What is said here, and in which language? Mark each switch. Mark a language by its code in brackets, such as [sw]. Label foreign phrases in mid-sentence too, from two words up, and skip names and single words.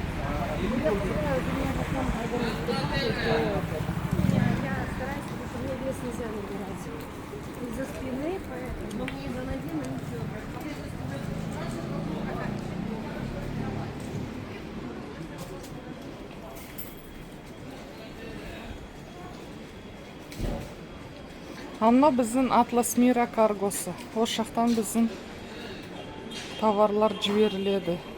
[ru] Я стараюсь, потому что мне вес нельзя набирать. Из-за спины, поэтому мне за ноги, но ничего. [kk] Ал мына біздің Атлас Мира каргосы. Осы жақтан біздің товарлар жіберіледі.